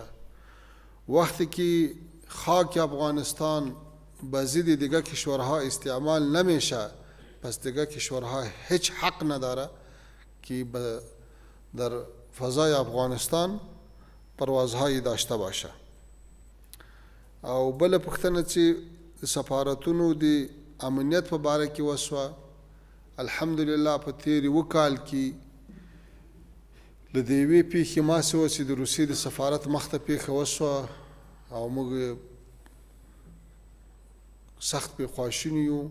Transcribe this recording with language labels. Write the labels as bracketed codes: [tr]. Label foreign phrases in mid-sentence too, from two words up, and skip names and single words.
[fa] وقتی که خاک افغانستان به ضد دیگر کشورها استعمال نمیشه پس دیگر کشورها هیچ حق نداره که در فضای افغانستان پروازهایی داشته باشه. [ps] او بل پوښتنه چې سفارتونو د امنیت په باره کې وسوه، الحمدلله په تیر یو کال کې له دې یوې پیښې ماسې وه چې د روسیې د سفارت مخ ته پیښه وسوه او موږ سخت پې خواشیني یو.